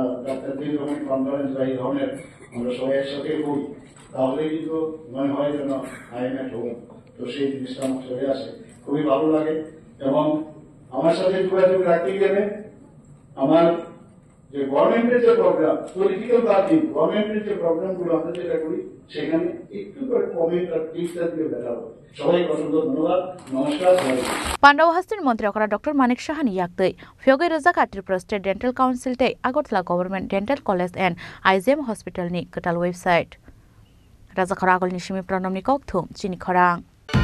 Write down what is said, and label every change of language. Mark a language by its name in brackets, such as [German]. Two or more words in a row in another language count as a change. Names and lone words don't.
[Bangla] ডাক্তারদের যখন কনফারেন্স বা এই ধরনের আমরা সবাই একসাথে করি তাহলে কিন্তু মনে হয় যেন আইএমএ হোম তো সেই জিনিসটা আমার চলে আসে খুবই ভালো লাগে এবং আমার সাথে যোগাযোগ রাখতে গেলে আমার যে গভর্নমেন্টের যে প্রোগ্রাম পলিটিক্যাল পার্টি গভর্নমেন্টের যে প্রোগ্রামগুলো আমরা যেটা করি সেখানে একটু করে কমেন্ট আর টিপসটা দিয়ে বেটার হবে সবাইকে অসংখ্য ধন্যবাদ নমস্কার [Kok Borok] Pandau Hastin Montri Okra Dr. Manik Shahani Yaktai Fyogai Razak Tripura State Dental Council te Agartala Government Dental College and IZM Hospital ni Katal website Razak Ragol Nishimi Pranomni Kokthum Chini Khorang